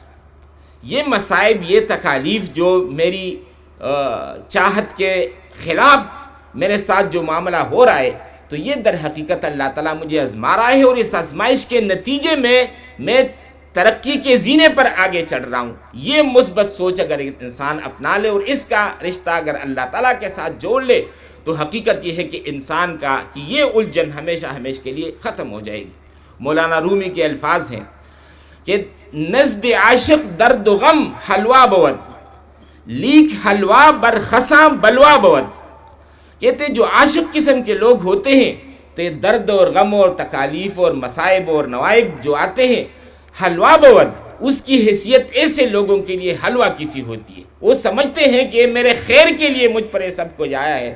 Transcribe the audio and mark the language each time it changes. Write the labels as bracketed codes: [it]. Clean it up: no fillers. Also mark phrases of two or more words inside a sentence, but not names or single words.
[ur] یہ مصائب، یہ تکالیف جو میری چاہت کے خلاف میرے ساتھ جو معاملہ ہو رہا ہے، تو یہ در حقیقت اللہ تعالیٰ مجھے آزما رہا ہے، اور اس آزمائش کے نتیجے میں ترقی کے زینے پر آگے چڑھ رہا ہوں. یہ مثبت سوچ اگر انسان اپنا لے اور اس کا رشتہ اگر اللہ تعالیٰ کے ساتھ جوڑ لے تو حقیقت یہ ہے کہ انسان کا کہ یہ الجھن ہمیشہ ہمیشہ کے لیے ختم ہو جائے گی. مولانا رومی کے الفاظ ہیں کہ [fa] نزد عاشق درد و غم حلوہ بود، لیک حلوہ بر خساں بلوا بود. [ur] کہتے جو عاشق قسم کے لوگ ہوتے ہیں تو یہ درد اور غم اور تکالیف اور مصائب اور نوائب جو آتے ہیں، [fa] حلوہ بود، [ur] اس کی حیثیت ایسے لوگوں کے لیے حلوہ کسی ہوتی ہے. وہ سمجھتے ہیں کہ میرے خیر کے لیے مجھ پر یہ سب کچھ آیا ہے.